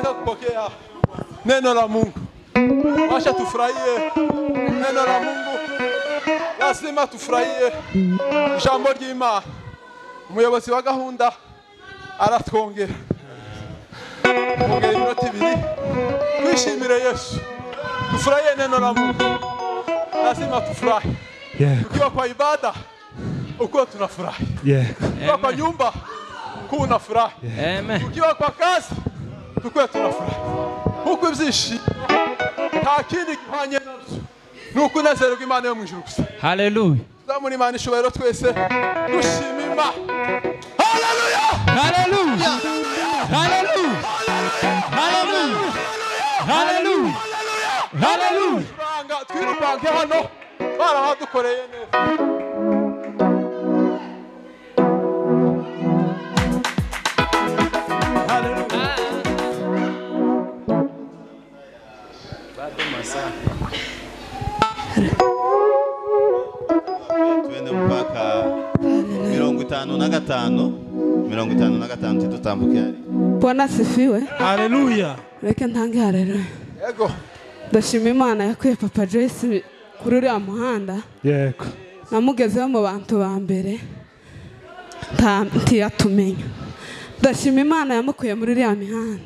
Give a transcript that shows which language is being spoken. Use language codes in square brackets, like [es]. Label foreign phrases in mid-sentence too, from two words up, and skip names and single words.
[sw] kupokea neno la Mungu. Wacha tufurahie neno la Mungu. Lazima tufurahie jambo ry'Imana. [rw] Umuyobozi wa gahunda aratwongera. Ongera iminota 2. Twishimire Yesu. [sw] Tufurahie neno la Mungu. Lazima tufurahi. Tukiwa kwa ibada uko tunafurahi. Tukiwa kwa nyumba kuna furahi. Tukiwa kwa kazi tuko tunafurahi. [rw] Huko ibyishimo nta kindi gihanye nabyo. Nuko unezerwa Imana yo mu ijuru gusa. Hallelujah. Zamuri Imana ishobora twese dushima Imana. Hallelujah. Hallelujah. Hallelujah. Hallelujah. Hallelujah. Hallelujah. Twirukange hano barahadukoreye neza. [sw] Tuende mpaka 55 tutambuke hali. Bwana asifiwe. Hallelujah. [rw] Reka ntange haleluya. Yego. Ndashima Imana yakuye Papa Joyce kuri uriya muhanda. Yego. Namugezeho mu bantu ba mbere. Ntiyatumenya. Ndashima Imana yamukuye muri uriya mihanda.